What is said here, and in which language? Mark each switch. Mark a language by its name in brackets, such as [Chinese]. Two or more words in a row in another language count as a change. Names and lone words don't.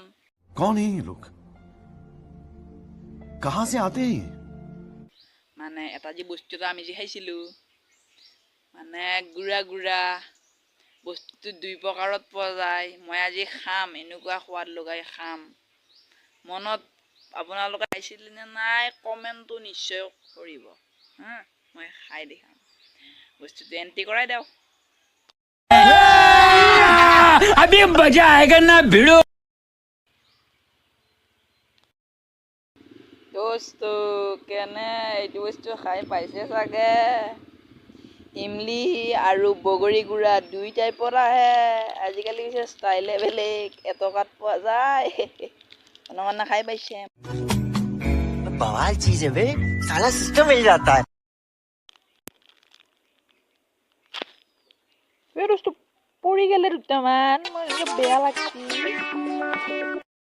[Hindi] कौन है ये लोग? कहां से आते हैं ये? [Assamese] মানে এটা যে বস্তু এটা আমি যে খাইছিলোঁ মানে গুড়া গুড়া বস্তুটো দুই প্ৰকাৰত পোৱা যায়। মই আজি খাম, এনেকুৱা সোৱাদ লগাই খাম। মনত আপোনালোকে খাইছিলে নে নাই কমেণ্টটো নিশ্চয় কৰিব। মই খাই দেখাম, বস্তুটো এণ্ট্ৰি কৰাই দিয়ক। [Hindi] अभी मजा आएगा ना भिड़ो। [Assamese] দোস্ত কেনে এইটো বস্তু খাই পাইছে চাগে? ইমলি আৰু বগৰী গুড়া দুই টাইপৰ আহে। আজিকালি পিছে ষ্টাইলে বেলেগ, এটকাত পোৱা যায়। অনুমান খাই পাইছে? [Hindi] बवाल चीज है बे, साला सिस्टम मिल जाता है। [Assamese] এই দোস্ত পৰি গেলে দুটামান, মোৰ বেয়া লাগছি।